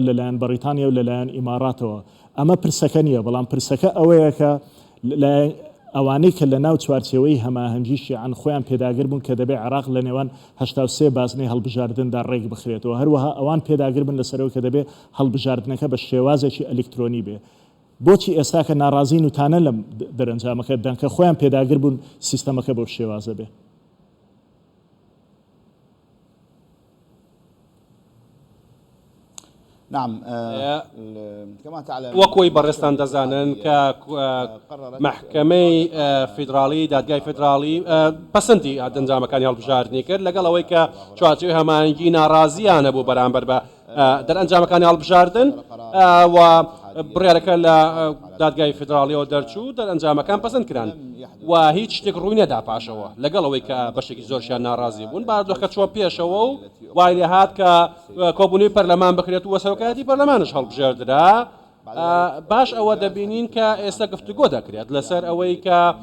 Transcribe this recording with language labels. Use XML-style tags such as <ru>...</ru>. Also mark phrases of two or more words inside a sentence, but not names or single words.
<ckb>لەلایەن بەریتانیا و لەلایەن ئیماراتەوە ئەمە پرسەکە نییە بەڵام پرسەکە ئەوەیە کە ئەوانەی کە لە ناو چوارچێوەی هەماهەنگیشی عن خۆیان پێداگر بوون کە دەبێت عێراق لە نێوان 83 بازنەی هەڵبژاردندا ڕێک بخرێتەوە هەروەها ئەوان پێداگر بن لەسەرەوە کە دەبێت هەڵبژاردنەکە بە شێوازێکی ئەلکترۆنی بێ بۆچی ئێستا کە ناڕازین وتانە لەم دەرەنجامەکە بدەن کە خۆیان پێداگر بوون سیستەمەکە بەو شێوازە بێ</ckb> <ar>نعم كما تعلم</ar> <ckb>وەکۆی بەڕێستان دەزانن کە محکەمەی فیدراڵی دادگای فیدراڵی پەسەندی دەنجامەکانی هەڵبژاردننی کرد لەگەڵ ئەوەی کە چوارچێوەی هەماهەنگی ناڕازیانە بوو بەرامبەر بە دەرئەنجامەکانی هەڵبژاردن و بڕیارەکە لە دادگای فیدراڵیەوە دەرچوو دەرئەنجامەکان پەسەند کران و هیچ شتێک ڕووی نەدا پاشەوە لەگەڵ ئەوەی کە بەشێکی زۆرشیان ناڕازی بوون باردۆخە چوە پێشەوە و وای لێ هات کە کۆبوونەوەی پەرلەمان بکرێت و سەرۆکایەتی پەرلەمانش هەڵبژێردرا باش ئەوە دەبینین کە ئێستا گفتوگۆ دەکرێت لەسەر ئەوەی کە</ckb>